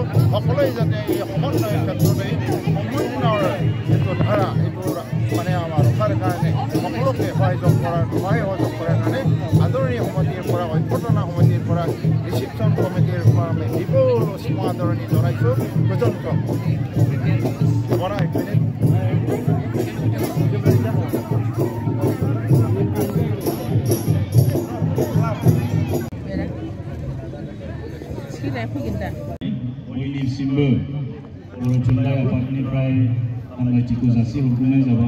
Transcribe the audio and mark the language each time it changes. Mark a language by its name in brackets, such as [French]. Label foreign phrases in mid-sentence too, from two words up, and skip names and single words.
[Assamese] সকলোৱে যাতে এই সমন্বয়ৰ ক্ষেত্ৰতে সমন্বয়ৰ যিটো ধাৰা এইটো মানে আমাৰ ৰখাৰ কাৰণে সকলোকে সহযোগ কৰাৰ কাৰণে আদৰণি সমিতিৰ পৰা অভ্যৰ্থনা সমিতিৰ পৰা [English] reception committeeৰ [Assamese] পৰা আমি বিপুল সীমা আদৰণি জনাইছোঁ। পৰ্যন্ত [Bodo] बयनिसिमबो बर' थुनलाइ आफादनिफ्राय हामलायथिखौ जासिहरग्रोनाय जाबाय।